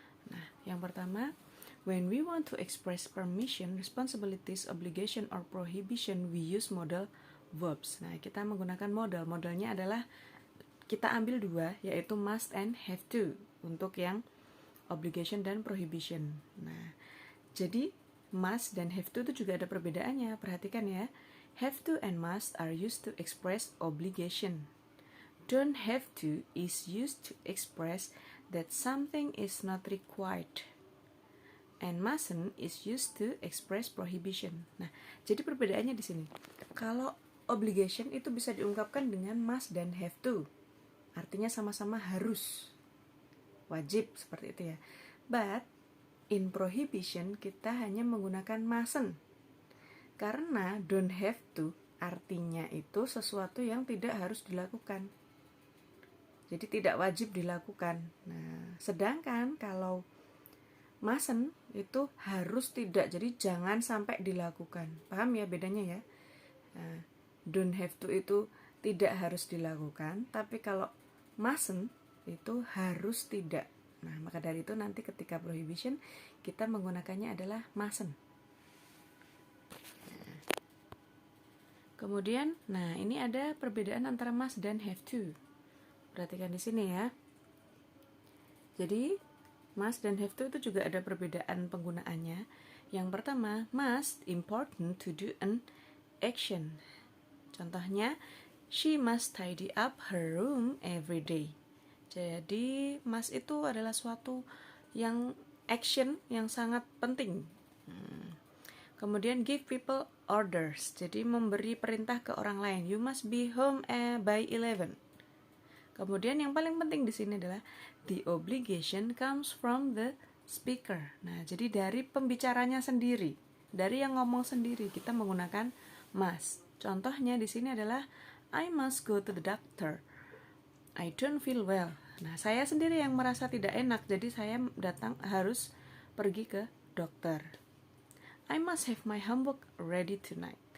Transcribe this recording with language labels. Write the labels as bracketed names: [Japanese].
[English] Nah, yang pertama, when we want to express permission, responsibilities, obligation, or prohibition, we use modal verbs. [Indonesian] Nah, kita menggunakan modal. Modalnya adalah kita ambil 2, yaitu must and have to untuk yang obligation dan prohibition. Nah, jadi must dan have to itu juga ada perbedaannya. Perhatikan ya. [English] Have to and must are used to express obligation. Don't have to is used to express that something is not required. And mustn't is used to express prohibition. [Indonesian] Nah, jadi perbedaannya di sini. Kalau obligation itu bisa diungkapkan dengan must dan have to. Artinya sama-sama harus. Wajib seperti itu ya. [English] But in prohibition [Indonesian] kita hanya menggunakan [English] mustn't. [Indonesian] Karena don't have to artinya itu sesuatu yang tidak harus dilakukan. Jadi tidak wajib dilakukan. Nah, sedangkan kalau mustn't itu harus tidak, jadi jangan sampai dilakukan. Paham ya bedanya ya? Nah, don't have to itu tidak harus dilakukan, tapi kalau mustn't itu harus tidak. Nah, maka dari itu nanti ketika prohibition kita menggunakannya adalah mustn't. Kemudian, nah ini ada perbedaan antara must dan have to. Perhatikan di sini ya. Jadi, must dan have to itu juga ada perbedaan penggunaannya. Yang pertama, [English] must important to do an action. Contohnya, she must tidy up her room every day. [Indonesian] Jadi, must itu adalah suatu yang action yang sangat penting. [English] Kemudian, give people orders. [Indonesian] Jadi, memberi perintah ke orang lain. [English] You must be home by 11. [Indonesian] Kemudian, yang paling penting di sini adalah [English] the obligation comes from the speaker. [Indonesian] Nah, jadi dari pembicaranya sendiri, dari yang ngomong sendiri, kita menggunakan must. Contohnya di sini adalah [English] I must go to the doctor. I don't feel well. [Indonesian] Nah, saya sendiri yang merasa tidak enak, jadi saya harus pergi ke dokter. [English] I must have my homework ready tonight.